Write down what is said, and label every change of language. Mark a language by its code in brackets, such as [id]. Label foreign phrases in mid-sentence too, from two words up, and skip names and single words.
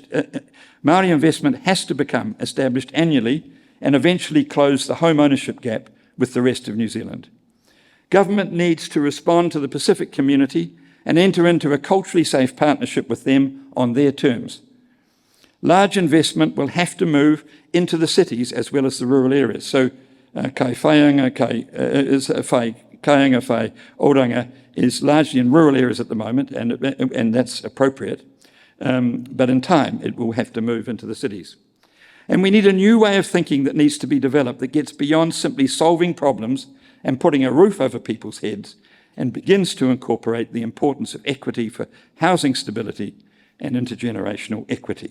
[en] Māori investment has to become established annually and eventually close the home ownership gap with the rest of New Zealand. Government needs to respond to the Pacific community and enter into a culturally safe partnership with them on their terms. Large investment will have to move into the cities as well as the rural areas. So [mi] kai whaianga, kaianga whai oranga [en] is largely in rural areas at the moment, and that's appropriate. But in time, it will have to move into the cities. And we need a new way of thinking that needs to be developed that gets beyond simply solving problems and putting a roof over people's heads and begins to incorporate the importance of equity for housing stability and intergenerational equity.